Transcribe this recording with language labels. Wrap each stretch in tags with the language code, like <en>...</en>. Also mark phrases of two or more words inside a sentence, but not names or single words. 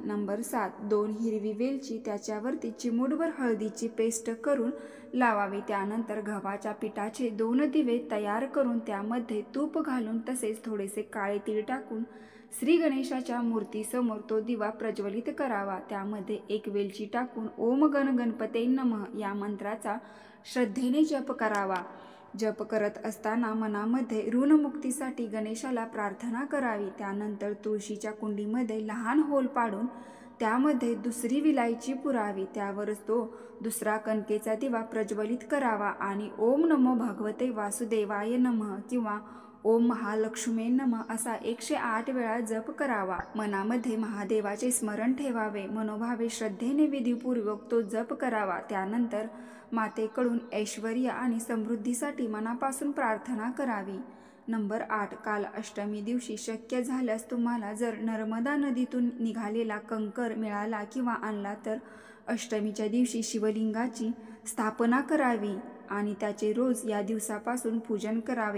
<mr>नंबर 7, 2 हिरवी वेलची त्याच्यावरती चिमूटभर हळदीची पेस्ट करून लावावी. त्यानंतर गव्हाच्या पिठाचे 2 दिवे तयार करून त्यामध्ये तूप घालून तसेच थोडेसे काळे तीळ टाकून श्री गणेशाच्या मूर्तीसमोर तो दिवा प्रज्वलित करावा. त्यामध्ये 1 वेलची टाकून</mr> <sa>ओम गण गणपते नमः</sa> <mr>या मंत्राचा श्रद्धेने जप करावा. जप करत असताना मनामध्ये ऋणमुक्तीसाठी गणेशाला प्रार्थना करावी. त्यानंतर तुळशीच्या कुंडीमध्ये लहान होल पाडून त्यामध्ये दुसरी विलायची पुरावी. त्यावरच तो दुसरा कणकेचा दिवा प्रज्वलित करावा आणि</mr> <sa>ओम नमो भगवते वासुदेवाय नमः</sa> <mr>किंवा</mr> <sa>ओम महालक्ष्मी नमः</sa> <mr>असा 108 वेळा जप करावा. मनामध्ये महादेवाचे स्मरण ठेवावे. मनोभावे श्रद्धेने विधीपूर्वक तो जप करावा. त्यानंतर मातेकडून ऐश्वर्य आणि समृद्धीसाठी मनापासून प्रार्थना करावी. नंबर 8, काल अष्टमी दिवशी शक्य झाल्यास तुम्हाला जर नर्मदा नदीतून निघालेला कंकर मिळाला किंवा आणला तर अष्टमीच्या दिवशी शिवलिंगाची स्थापना करावी आणि त्याचे रोज या दिवसापासून पूजन करावे.</mr>